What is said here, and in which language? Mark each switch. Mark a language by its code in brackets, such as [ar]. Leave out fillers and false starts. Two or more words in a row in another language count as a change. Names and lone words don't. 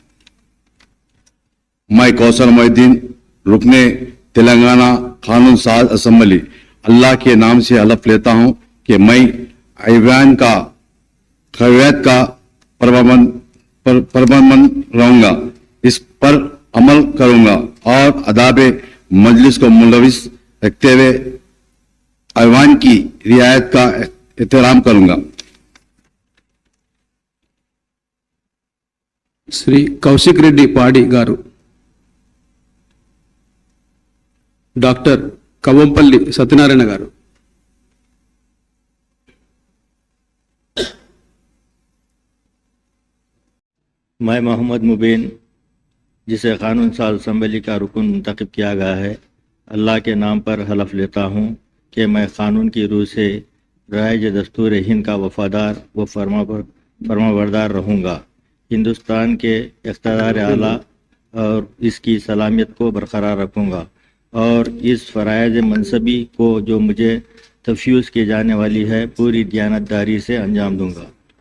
[ur] میں کوثر محی الدین رکن تلنگانہ قانون ساز اسمبلی اللہ کے نام سے حلف لیتا ہوں کہ میں ایوان کا قواعد کا پربند رہوں گا، اس پر عمل کروں گا اور آداب مجلس کو ملوث رکھتے ہوئے ایوان کی رعایت کا احترام کروں گا۔ [te] శ్రీ కౌశిక్ రెడ్డి పాడి గారు, డాక్టర్ కవంపల్లి సత్యనారాయణ గారు, [ur] میں محمد مبین جسے قانون ساز اسمبلی کا رکن منتخب کیا گیا ہے، اللہ کے نام پر حلف لیتا ہوں کہ میں قانون کی روح سے رائج دستور ہند کا وفادار و فرمانبردار رہوں گا، ہندوستان کے اقتدار اعلیٰ اور اس کی سلامیت کو برقرار رکھوں گا اور اس فرائض منصبی کو جو مجھے تفویض کی جانے والی ہے پوری دیانتداری سے انجام دوں گا۔